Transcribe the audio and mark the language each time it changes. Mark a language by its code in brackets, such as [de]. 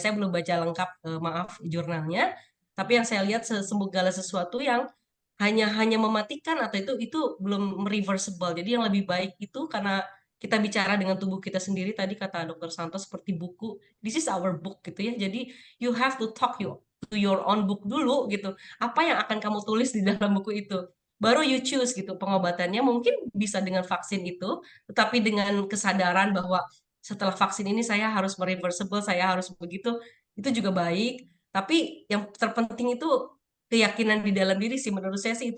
[id] Saya belum baca lengkap, maaf, jurnalnya. Tapi yang saya lihat segala sesuatu yang hanya mematikan atau itu belum reversible. Jadi yang lebih baik itu karena kita bicara dengan tubuh kita sendiri, tadi kata Dokter Santos seperti buku, [en] this is our book [id] gitu ya. Jadi [en] you have to talk to your own book [id] dulu gitu. Apa yang akan kamu tulis di dalam buku itu? Baru [en] you choose [id] gitu pengobatannya. Mungkin bisa dengan vaksin itu, tetapi dengan kesadaran bahwa setelah vaksin ini saya harus mereversible, saya harus begitu, itu juga baik. Tapi yang terpenting itu keyakinan di dalam diri sih menurut saya sih itu.